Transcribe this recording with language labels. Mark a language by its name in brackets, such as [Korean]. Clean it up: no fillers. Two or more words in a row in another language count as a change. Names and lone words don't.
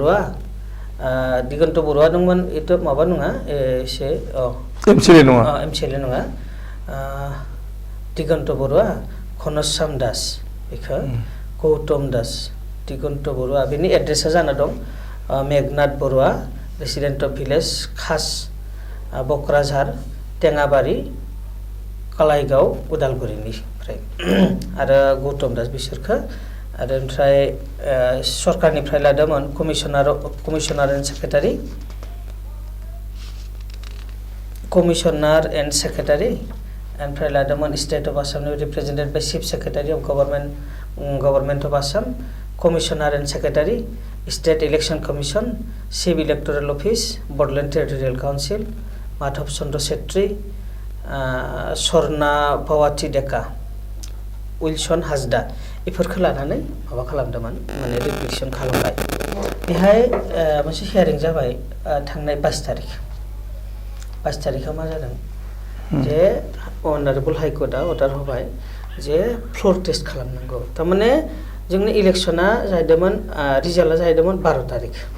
[Bodo] बर'आ दंमोन एथ' माबा नङा एसे एमसिएलए नङा दिगन्त बर'आ घनश्याम दास बेखौ गौतम दास दिगन्त बर'आ बेनि एड्रेसा जाना दं मेघनाथ बर'आ [English] resident of village [Bodo] खास बक्राझार टेङाबारि कालाइगाव उदालगुरिनिफ्राय आरो गौतम दास बिसोरखौ आरो ओमफ्राय सरकारनिफ्राय लादोंमोन [English] commissioner and secretary Commissioner and Secretary, and Praladamon State of Assam represented by Chief Secretary of Government of Assam, Commissioner and Secretary, State Election Commission, Chief Electoral Office, Bodoland Territorial Council, Madhav Chandra Setri, Sorna Pawati Deka, Wilson Hasda. [Bodo] इफोरखौ लानानै माबा खालामदोंमोन माने रिफ्लेक्शन खालामबाय बेहाय मोनसे हियारिं जाबाय थांनाय 22 तारिखआव मा जादों जे [English] honourable High Court [Bodo] अर्डार होबाय जे [English] floor test [Bodo] खालामनांगौ तारमाने जोंनि इलेक्शना जाहैदोंमोन रिजाल्टआ जाहैदोंमोन 12 तारिख